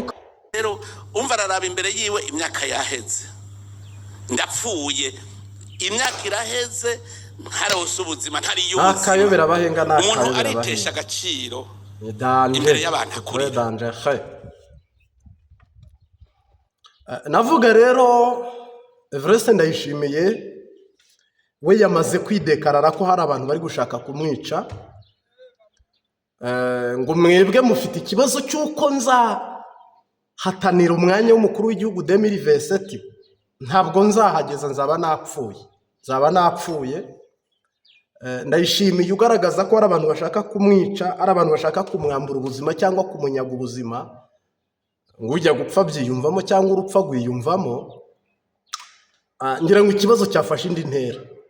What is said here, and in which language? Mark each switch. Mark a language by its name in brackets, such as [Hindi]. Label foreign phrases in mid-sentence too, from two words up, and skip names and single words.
[Rundi] rero umva araraba imbere yiwe imyaka yaheze ndapfuye imyaka iraheze ntarose ubuzima ntari yuzi akayobera abahenga umuntu aritesha agaciro imbere y'abantu akuri [Kinyarwanda] navuga rero Everest Ndayishimiye we yamaze kwidekarara ko hari abantu bari gushaka kumwica ngo mwebwe mufite ikibazo cy'uko hatanira umwanya w'umukuru w'igihugu 2027 ntabwo nzahageza nzaba napfuye Ndayishimiye ugaragaza ko hari abantu bashaka kumwica ari abantu bashaka kumwambura ubuzima cyangwa kumunyaga ubuzima ngo ujya gupfa byiyumvamo cyangwa urupfa gwiyumvamo ngira ngo ikibazo cyafashe indi ntera